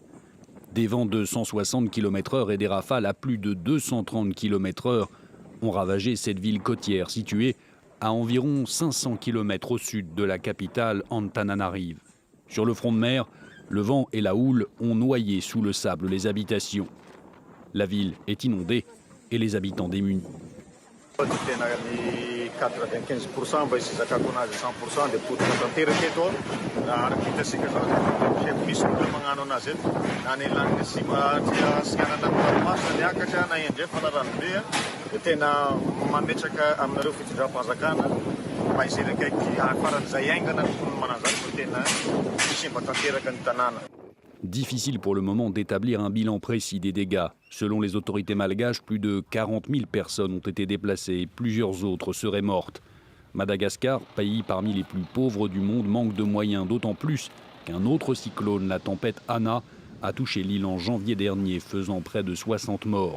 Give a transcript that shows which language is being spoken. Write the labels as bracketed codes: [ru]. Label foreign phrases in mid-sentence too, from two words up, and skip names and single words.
[fr] Des vents de 160 km/h et des rafales à plus de 230 km/h ont ravagé cette ville côtière située à environ 500 km au sud de la capitale Antananarive. Sur le front de mer, le vent et la houle ont noyé sous le sable les habitations. La ville est inondée et les habitants démunis. [mg] 95% vai sy zakako anazy 100% dia potika tanteraka eto arakitasika zao dia misy olona magnano anazy eto na ny laniny sianana ranomasina niakatra na endrefa na ranobe dia tena mametraka aminareo fitondram-panjakana mba izay akaiky faran'izay aingana ny mananzany fa tena misimba tanteraka ny tanàna. [fr] Difficile pour le moment d'établir un bilan précis des dégâts. Selon les autorités malgaches, plus de 40 000 personnes ont été déplacées et plusieurs autres seraient mortes. Madagascar, pays parmi les plus pauvres du monde, manque de moyens, d'autant plus qu'un autre cyclone, la tempête Ana, a touché l'île en janvier dernier, faisant près de 60 morts.